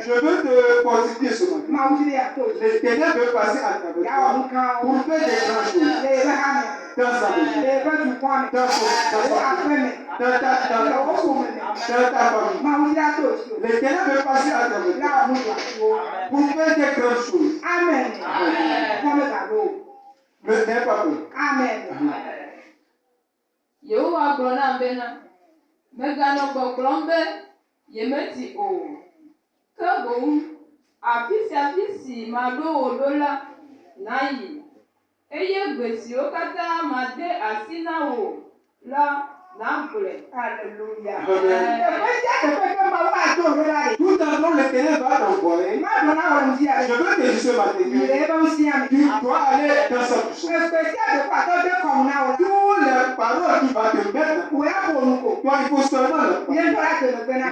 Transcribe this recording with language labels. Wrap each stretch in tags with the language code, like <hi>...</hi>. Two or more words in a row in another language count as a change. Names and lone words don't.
<fr>Je veux te fortifier ce matin. L'Éternel veut passer à travers toi pour faire des grandes choses dans sa maison, dans ta famille. L'Éternel veut passer à travers toi pour faire des grandes choses. Amen. Ne n'aie pas peur. Amen.</fr> <ee>Yehowa gblɔ nam bena, meganɔ gbɔgblɔm be yemeti o, ke boŋ afi sia afi si maɖo wò ɖo la, nayi, eye gbe siwo katã made asi na wò la, nagblɔe.</ee> <fr>Alléluia. Tout en long, l'Éternel va t'envoyer. Je veux te dire ce matin, tu dois aller dans sa puissance. Tous les paroles qu'il va te mettre, toi il faut seulement le parler.</fr>